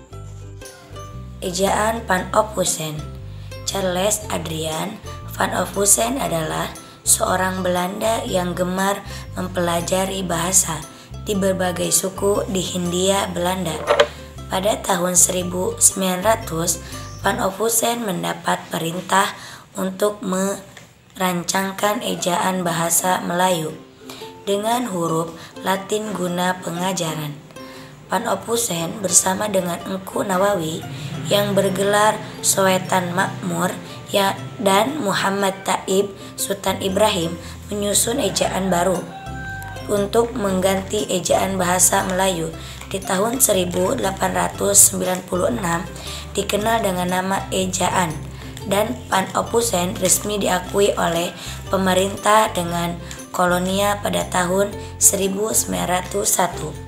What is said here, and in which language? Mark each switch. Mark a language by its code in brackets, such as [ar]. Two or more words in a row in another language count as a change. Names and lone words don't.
[id] Ejaan Van op Huyshen. Charles Adriaan Van op Huyshen adalah seorang Belanda yang gemar mempelajari bahasa di berbagai suku di Hindia Belanda. Pada tahun 1900, Van op Huyshen mendapat perintah untuk merancangkan ejaan bahasa Melayu dengan huruf Latin guna pengajaran. Van op Huyshen bersama dengan Engku Nawawi yang bergelar Sowetan Makmur dan Muhammad Taib Sultan Ibrahim menyusun ejaan baru untuk mengganti ejaan bahasa Melayu di tahun 1896, dikenal dengan nama ejaan, dan Van op Huyshen resmi diakui oleh pemerintah dengan kolonia pada tahun 1901.